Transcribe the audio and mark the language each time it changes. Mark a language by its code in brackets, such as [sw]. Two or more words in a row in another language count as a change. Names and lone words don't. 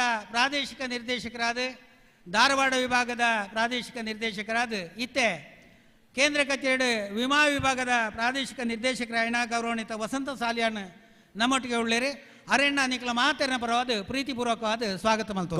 [tcy] ಪ್ರಾದೇಶಿಕ ನಿರ್ದೇಶಕರಾದ ಧಾರವಾಡ ವಿಭಾಗದ ಪ್ರಾದೇಶಿಕ ನಿರ್ದೇಶಕರಾದ ಇತ್ತೆ ಕೇಂದ್ರ ಕಚೇರಿ ವಿಮಾ ವಿಭಾಗದ ಪ್ರಾದೇಶಿಕ ನಿರ್ದೇಶಕರಾಯಣ ಗೌರವಾನ್ವಿತ ವಸಂತ ಸಾಲಿಯಾನ್ ನಮ್ಮೊಟ್ಟಿಗೆ ಉಳ್ಳೇರಿ ಅರೆಣ್ಣ ನಿಕ್ಲ ಮಾತೇರಿನ ಪರವಾದ ಪ್ರೀತಿಪೂರ್ವಕವಾದ ಸ್ವಾಗತ ಮಲ್ತು